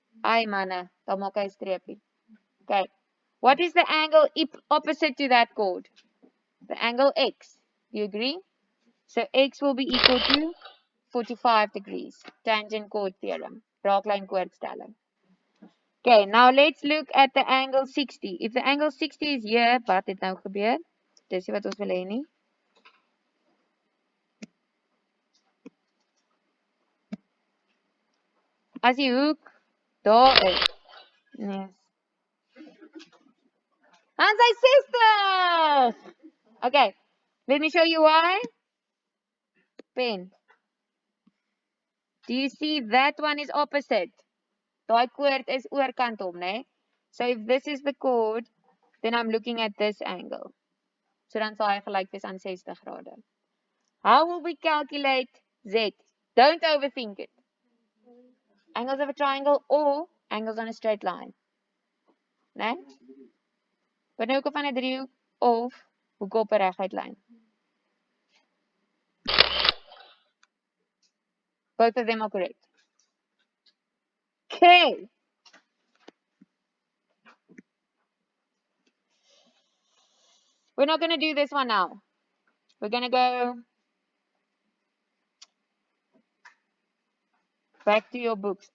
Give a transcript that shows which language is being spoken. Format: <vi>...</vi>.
<af>Ai manne, dan maak hy 'n streepie.</af> <en>Okay. What is the angle opposite to that chord? The angle x. You agree? So x will be equal to 45 degrees. Tangent chord theorem.</en> <af>Raakline koordstelling.</af> <en>Okay, now let's look at the angle 60. If the angle 60 is here,</en> <af>wat het nou gebeur? Dis wat ons wil hê nie. As die hoek daar is. Nee. Dan sy 60.</af> <en>Okay, let me show you why. Pen. Do you see that one is opposite?</en> <af>Daai chord is oorkant hom, né?</af> <en>So if this is the chord, then I'm looking at this angle.</en> <af>So dan sal hy gelyk wees aan 60 grade.</af> <en>How will we calculate Z? Don't overthink it. Angles of a triangle or angles on a straight line. Né?</en> <af>Wanneer hoeke van 'n driehoek of hoeke op 'n reguit lyn.</af> <en>Both of them are correct. Okay. We're not going to do this one now. We're going to go back to your books.</en>